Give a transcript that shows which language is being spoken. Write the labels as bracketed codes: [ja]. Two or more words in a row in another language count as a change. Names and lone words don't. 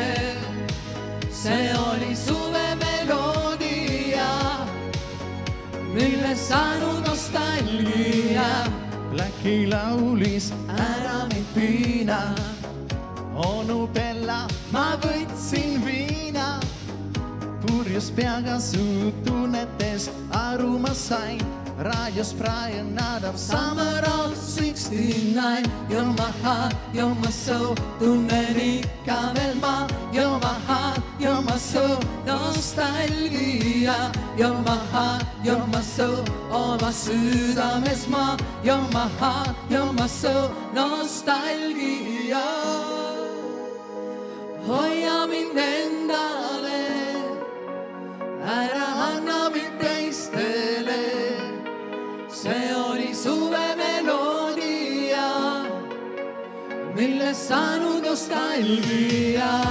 [et] See oli suve meloodia, mille saanud nostalgia. Blacki laulis ära mind piina, onu Bella ma võtsin viina. Purjus peaga su tunnetes aru ma sain, raadios Brian Adams Summer of 69. [en] You're my heart, you're my soul, [et] tunnen ikka veel ma. [en] You're my heart, you're my soul, nostalgia. You're my heart, you're my soul, [et] oma südames ma. [en] You're my heart, you're my soul, nostalgia. [et] Hoia mind endale, ära anna mind teistele. See oli suve meloodia, mille saanud nostalgia.